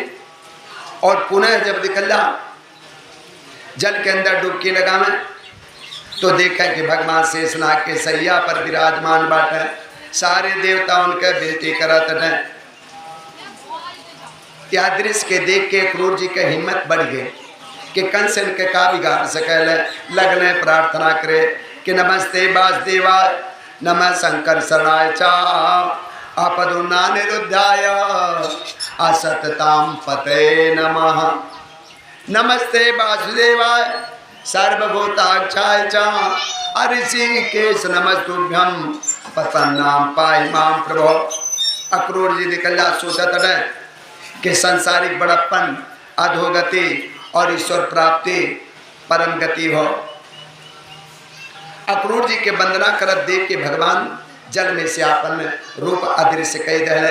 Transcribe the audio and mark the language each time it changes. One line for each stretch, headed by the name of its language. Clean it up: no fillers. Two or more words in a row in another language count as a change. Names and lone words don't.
Bhojpuri: और पुनः जब निकल जा जल के अंदर डुबकी लगावे तो देखें कि भगवान शेषनाग के सैया पर विराजमान बाटे। सारे देवता उनके विनती करत हैं। यह दृश्य के देख के अक्रूर जी के हिम्मत बढ़ गई कि कंस इनके का बिगाड़ सकल। लगने प्रार्थना करे कि
Sanskrit: नमस्ते वासुदेवाय नमः शंकर शरणाय च आपदुना निरुद्धाय असतताम पते नमः। नमस्ते वासुदेवाय सर्वभूताक्षाय च ऋषिकेश नमस्तुभ्यं पतन्नाम पाहि माम प्रभो।
Bhojpuri: अक्रूर जी निकल जा सोचत है कि संसारिक बड़प्पन, अधोगति और ईश्वर प्राप्ति परम गति हो। अक्रूर जी के वंदना करत देख के भगवान जल में से आपन रूप अदृश्य कह दे।